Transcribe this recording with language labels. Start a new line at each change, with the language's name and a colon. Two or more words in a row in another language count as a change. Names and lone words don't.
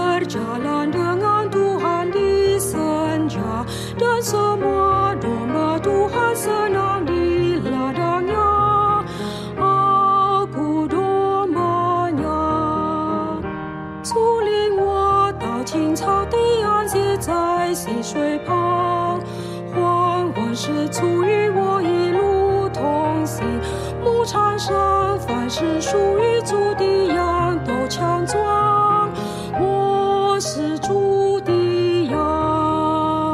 Indonesian: berjalan dengan Tuhan di senja, dan semua domba Tuhan senang di ladangnya. Aku dombanya，
Chinese: 竹林我到青草地安歇在溪水旁，黄昏时足与我一路同行。牧场上凡是属于主的羊都强壮，我是主的羊。